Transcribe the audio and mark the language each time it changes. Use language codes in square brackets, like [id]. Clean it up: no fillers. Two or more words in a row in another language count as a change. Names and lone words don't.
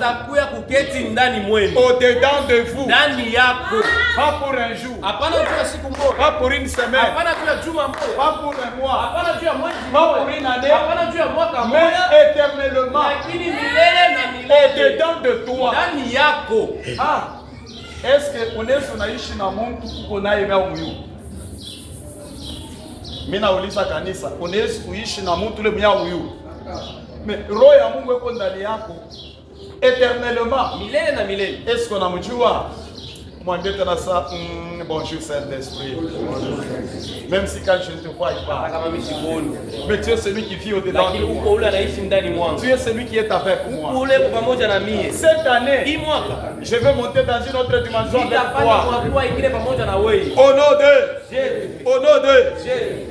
[fr] Au-dedans de vous. Pas pour un jour. Pas pour une semaine. Pas pour un mois. Pas pour une année. Mais éternellement. Au-dedans de toi. Ah, est-ce que [sw] unaweza unaishi na Mungu uko naye leo myu? Mimi nauliza kanisa, unaweza kuishi na mtu yule myu? Mais roho ya Mungu iko ndani yako éternellement. Milele na milele. [fr] Est-ce qu'on amjua? [sw] Mwambie tena [fr] ça, bonjour Saint-Esprit. Même si quand je ne te vois pas. Mais tu es celui qui vit au-dedans de moi. Tu es celui qui est avec moi. Cette année, je vais monter dans une autre dimension avec toi. Au nom de Jésus. Au nom de Jésus.